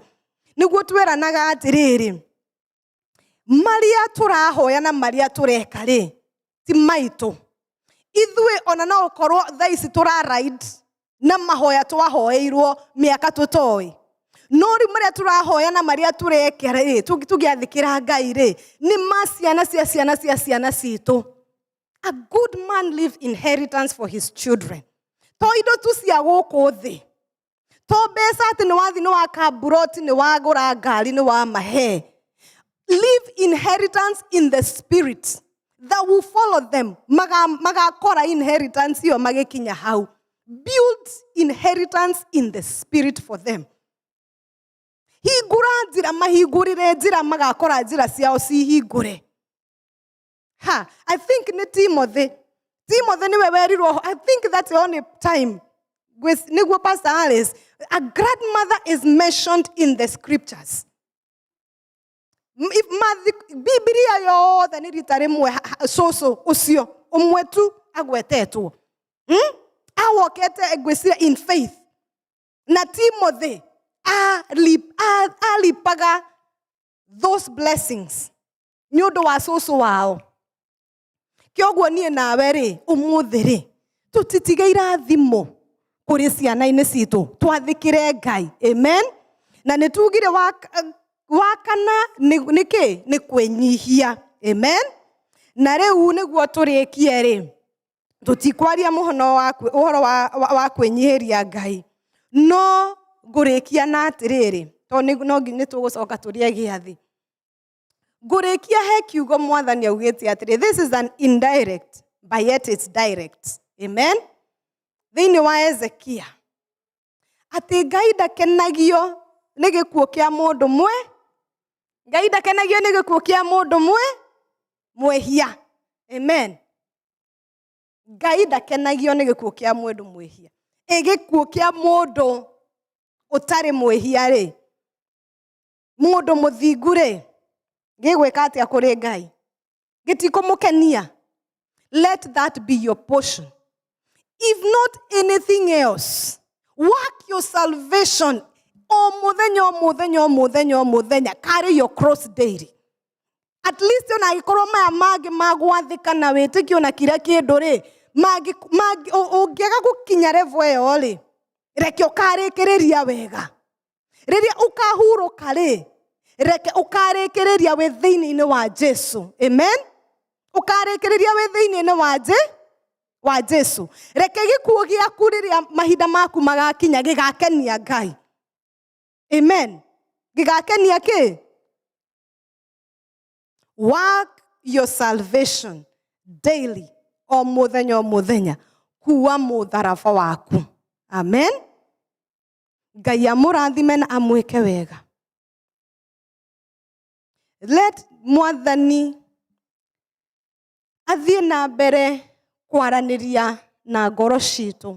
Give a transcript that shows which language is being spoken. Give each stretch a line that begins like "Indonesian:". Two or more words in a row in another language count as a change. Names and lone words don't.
Kikuyu: Nĩguo twĩranaga atĩrĩrĩ, marĩa tũrahoya na marĩa tũreka rĩ, ti maitũ. Ithuĩ ona no ũkorwo thaa ici tũraride na mahoya twahoeirwo mĩaka tũtoĩ. No rĩu marĩa tũrahoya na marĩa tũreka rĩ, tũgĩathĩkĩra Ngai rĩ, nĩ ciana cia ciana cia ciana citũ.
English: A good man leaves inheritance for his children.
Kikuyu: To indo tu cia gũkũ thĩ. To mbeca atĩ nĩ wathi nĩ waka mburoti, nĩ wagũra ngari, nĩ wamahe.
English: Leave inheritance in the spirit that will follow them.
Kikuyu: Magakora inheritance iyo magĩkinya hau.
English: Build inheritance in the spirit for them.
Kikuyu: Hingũra njĩra, mahingũrĩre njĩra, magakora njĩra ciao cihingũre.
English: I think
Kikuyu: nĩ Timothy niwe werirwo.
English: I think that's the only time nĩguo Pastor Alice, a grandmother is mentioned in the scriptures.
Kikuyu: Biblia yothe nĩ rita rĩmwe cũcũ ũcio ũmwe tu agwetetwo. Awokete ngwĩciria
English: in faith.
Kikuyu: Na Timothy alipaga
English: those blessings
Kikuyu: nĩ ũndũ wa cũcũ wao. Kĩoguo niĩ nawe rĩ, ũmũthĩ rĩ, tũtitige irathimo kũrĩ ciana-inĩ citũ, twathĩkĩre Ngai. Amen. Na nĩ tugire wakana nĩkĩ? Nĩ kwĩnyihia. Amen. Na rĩu nĩguo tũrĩkie rĩ, tũtikwaria ũhoro wa kwĩnyihĩria Ngai. No ngũrĩkia na atĩrĩrĩ, tondũ no nginya tũgũcoka tũrĩe gĩathĩ. Ngũrĩkia he kiugo Mwathani augĩte atĩrĩ,
English: this is an indirect, but yet it's direct.
Kikuyu: Amen. Thĩinĩ wa Ezekia, atĩ Ngai ndakenagio nĩ gĩkuũ kĩa mũndũ mwe. Ngai ndakenagio nĩ gĩkuũ kĩa mũndũ mwehia. Amen. Ngai ndakenagio nĩ gĩkuũ kĩa mũndũ mwehia. Gĩkuũ kĩa mũndũ ũtarĩ mwehia rĩ, mũndũ mũthingu rĩ, gĩgwĩka atĩa kũrĩ Ngai? Gĩtikũmũkenia.
English: Let that be your portion. If not anything else, work your salvation.
Kikuyu: O mũthenya,
English: carry your cross daily. At least
Kikuyu: ona ikorwo maya mangĩ magwathĩka na wĩtĩkio na kĩrĩa kĩndũ rĩ, ũngĩaga gũkinya level ĩyo rĩ, reke ũkarĩkĩrĩria wega. Rĩrĩa ũkahurũka rĩ, reke ũkarĩkĩrĩria wĩ thĩinĩ-inĩ wa Jesu. Amen. Ũkarĩkĩrĩria wĩ thĩinĩ-inĩ wa Jesu. Reke gĩkuũ gĩaku rĩrĩa mahinda maku magakinya gĩgakenia Ngai. Amen. Gĩgakenia kĩ?
English: Work your salvation daily.
Kikuyu: O mũthenya. Kuwa mũtharaba waku. Amen. Ngai amũrathime na amwĩke wega. Let Mwathani athiĩ na mbere kwaranĩria na ngoro citũ.